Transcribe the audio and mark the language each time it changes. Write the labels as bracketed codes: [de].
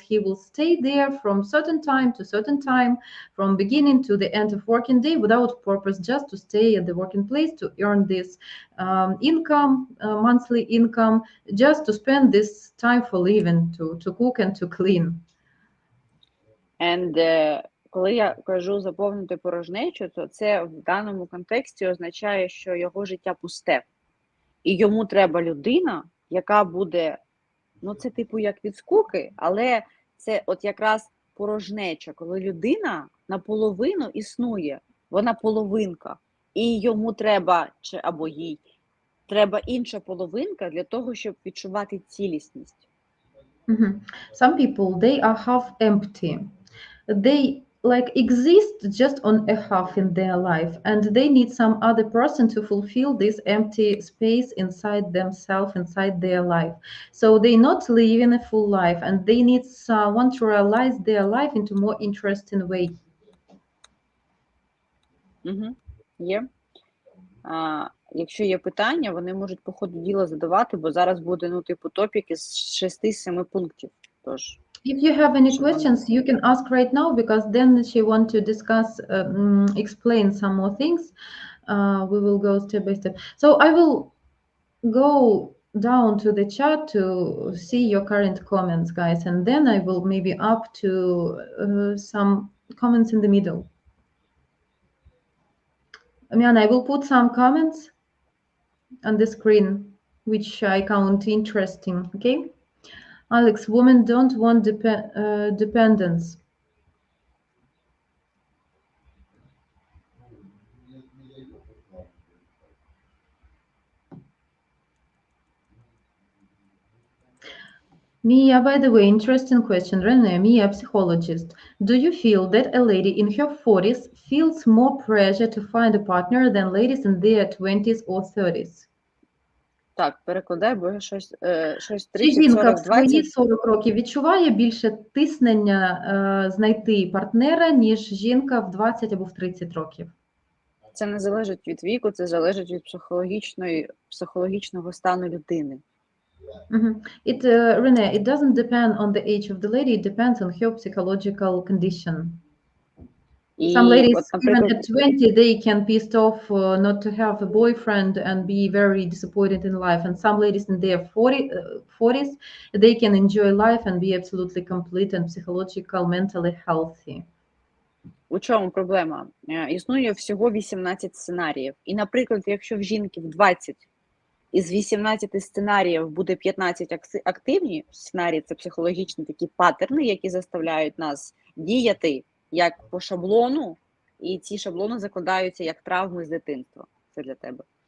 [en] He will stay there from certain time to certain time, from beginning to the end of working day, without purpose, just to stay at the working place to earn this income, monthly income, just to spend this time for living, to cook and to clean. [uk] And коли я кажу заповнити порожнечу, то це в даному контексті означає, що його життя пусте. І йому треба людина, яка буде, ну це типу як від скуки, але це от якраз порожнеча, коли людина наполовину існує, вона половинка, і йому треба, чи або їй, треба інша половинка для того, щоб відчувати цілісність. [en] Some people, they are half empty. They like exist just on a half in their life, and they need some other person to fulfill this empty space inside themselves, inside their life. So they not living a full life, and they need someone to realize their life into more interesting way. [uk] Є. Якщо є питання, вони можуть по ходу діла задавати, бо зараз буде, ну, типу, топік із 6-7 пунктів. Тож. [en] If you have any questions, you can ask right now, because then she want to discuss, explain some more things. We will go step by step. So I will go down to the chat to see your current comments, guys, and then I will maybe up to some comments in the middle. Miana, I will put some comments on the screen, which I count interesting, okay? Alex, women don't want dependence. Mia, by the way, interesting question. Rene, Mia, psychologist. Do you feel that a lady in her 40s feels more pressure to find a partner than ladies in their 20s or 30s? [uk] Так, перекладай, бо щось 30, Чи жінка 40, в свої 20. 40 років відчуває більше тиснення знайти партнера, ніж жінка в 20 або в 30 років? Це не залежить від віку, це залежить від психологічного стану людини. [en] Rene, it doesn't depend on the age of the lady, it depends on her psychological condition. Some ladies, even at 20, they can pissed off not to have a boyfriend and be very disappointed in life. And some ladies in their 40s, they can enjoy life and be absolutely complete and psychological, mentally healthy. [uk] У чому проблема? Існує всього 18 сценаріїв. І, наприклад, якщо в жінки в 20 із 18 сценаріїв буде 15 активні сценарії, це психологічні такі паттерни, які заставляють нас діяти як по шаблону, і ці шаблони закладаються як травми з дитинства. Це для тебе.